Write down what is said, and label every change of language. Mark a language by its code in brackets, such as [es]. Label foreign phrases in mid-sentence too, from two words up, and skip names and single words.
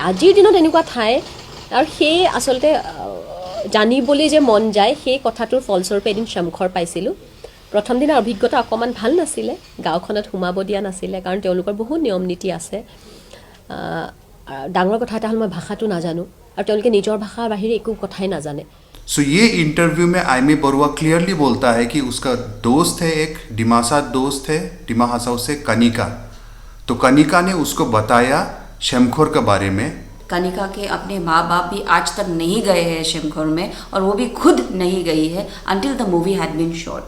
[as] আজিৰ দিনত এনেকুৱা ঠাই, আৰু সেই আচলতে জানিবলৈ যে মন যায়, সেই কথাটোৰ ফলস্বৰূপে এদিন শ্যামখৰ পাইছিলোঁ। প্ৰথম দিনৰ অভিজ্ঞতা অকণমান ভাল নাছিলে, গাঁওখনত সোমাব দিয়া নাছিলে, কাৰণ তেওঁলোকৰ বহুত নিয়ম নীতি আছে। ডাঙৰ কথা এটা হ'ল মই ভাষাটো নাজানো, और তেওঁলোকে নিজৰ ভাষাৰ বাহিৰে একো কথাই নাজানে। [hi] सो ये इंटरव्यू में आइमी बरुआ क्लियरली बोलता है कि उसका दोस्त है, एक डिमासा दोस्त है, डिमा हासाओ से कनिका। तो कनिका ने उसको बताया शेमखोर के बारे में। कनिका के अपने माँ बाप भी आज तक नहीं गए हैं शेमखोर में, और वो भी खुद नहीं गई है [en] until the movie had been shot.